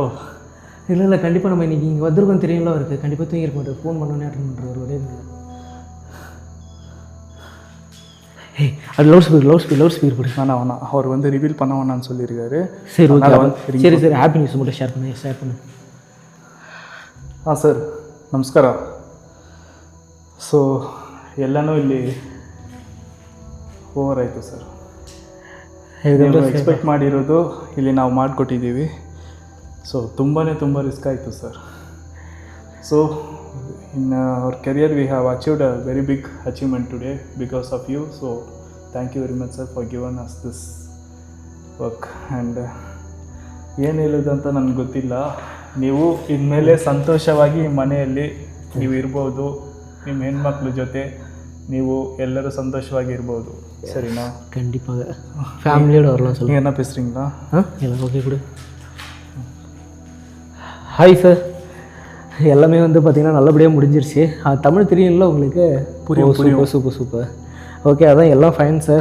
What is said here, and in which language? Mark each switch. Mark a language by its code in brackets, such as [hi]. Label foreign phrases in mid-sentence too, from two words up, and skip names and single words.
[ta] இல்லை கண்டிப்பாக நம்ம இன்றைக்கி இங்கே வந்திருக்கோம் தெரியுங்களா அவருக்கு. கண்டிப்பாக தூங்கிருக்க மாட்டார். ஃபோன் பண்ணோன்னே அட்டன் பண்ணுறாரு ஒரே இல்லை. ஏய், அது [en] loud speaker [ta] போடு. வேணாம், அவர் வந்து ரிவீல் பண்ண வேணான்னு சொல்லியிருக்காரு. சரி ஓகே, சரி [en] happy news [ta] மட்டும் ஷேர் பண்ணு. [kn] ಹಾಂ ಸರ್, ನಮಸ್ಕಾರ. ಸೊ ಎಲ್ಲನೂ ಇಲ್ಲಿ ಓವರ್ ಆಯಿತು ಸರ್. ಎಕ್ಸ್ಪೆಕ್ಟ್ ಮಾಡಿರೋದು ಇಲ್ಲಿ ನಾವು ಮಾಡಿಕೊಟ್ಟಿದ್ದೀವಿ. ಸೊ ತುಂಬಾ ರಿಸ್ಕ್ ಆಯಿತು ಸರ್. [en] So in our career we have achieved a very big achievement today because of you. So thank you very much sir for given us this work. [kn] ಆ್ಯಂಡ್ ಏನು ಹೇಳೋದಂತ ನನಗೆ ಗೊತ್ತಿಲ್ಲ. ನೀವು ಇನ್ಮೇಲೆ ಸಂತೋಷವಾಗಿ ಮನೆಯಲ್ಲಿ ನೀವು ಇರ್ಬೋದು, ನಿಮ್ಮ ಹೆಣ್ಮಕ್ಳ ಜೊತೆ ನೀವು ಎಲ್ಲರೂ ಸಂತೋಷವಾಗಿ ಇರ್ಬೋದು. [ta] சரிண்ணா? கண்டிப்பாக ஃபேமிலியோடு வரலாம். நீங்கள் என்ன பேசுகிறீங்களா? எல்லாம் ஓகே கொடு. [en] hi sir, [ta] எல்லாமே வந்து பார்த்திங்கன்னா நல்லபடியாக முடிஞ்சிருச்சு. தமிழ் தெரியும்ல உங்களுக்கு? புரியும். சூப்பர். ஓகே, அதான் எல்லாம் [en] fine sir.